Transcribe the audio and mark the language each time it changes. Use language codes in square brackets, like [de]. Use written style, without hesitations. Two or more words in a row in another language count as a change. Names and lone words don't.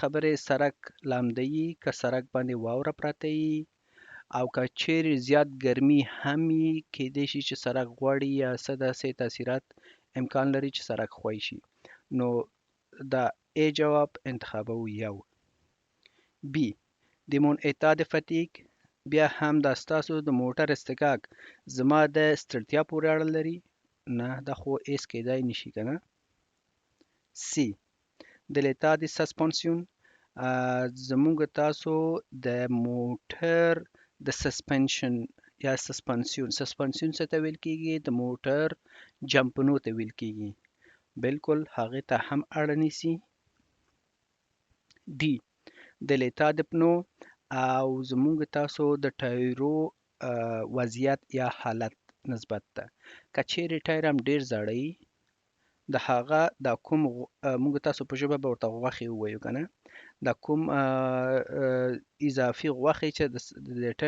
[ps] خبرې سرک لامده یي که سرک باندې واوره پرته یي او که چیرې زیات ګرمي هم یي کیدای شي چې سرک غوړي یا څه داسې تاثیرات امکان لري چې سرک ښوی شي نو دا A جواب انتخابوو یو B د [fr] mon état de fatigue [ps] بیا هم دا ستاسو د موټر استکاک زما د ستړتیا پورې اړه لري نه دا خو ایس کیدای نشي کنه C د [fr] l'état de suspension [ps] زمونږ تاسو د موټر د سسپنشن یا سسپنسیون څه ته ویل کیږي د موټر جمپنو ته ویل کیږي بالکل هغه ته هم اړه نیسي D د [fr] l'état des pneus [ps] او زمونږ تاسو د ټایرو وضعیت یا حالت نسبت ته که چیرې ټایر هم ډیر زاړه وي د هغه دا کوم موږ تاسو په ژبه به ورته غوښې ووایو که نه دا کوم اضافي غوښې چې د ټایر